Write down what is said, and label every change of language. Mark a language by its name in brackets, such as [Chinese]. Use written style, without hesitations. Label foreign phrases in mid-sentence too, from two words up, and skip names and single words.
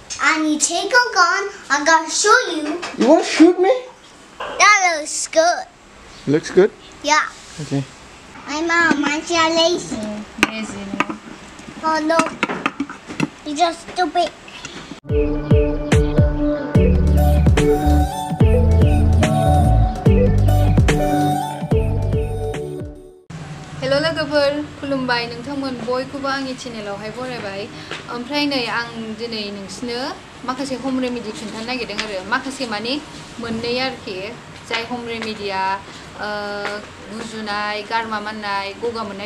[English] and you take a gun, I'm gonna show you. You want to shoot me? That looks good. Looks good. Yeah. Okay. My mom, mine's lazy. Lazy. Oh no. You're just stupid. [Bodo] हेलो लोगोफोर खुलुमबाय नोंथांमोन बयखौबो आंनि चेनेलावहाय बरायबाय ओमफ्राय नै आं दिनै नोंसिनो माखासे [English] home remedy [Bodo] खिन्थानो नागिरदों आरो माखासे माने मोननै आरोखि जाय होम रेमेडिया गुजुनाय गारमा माननाय गगा मोननाय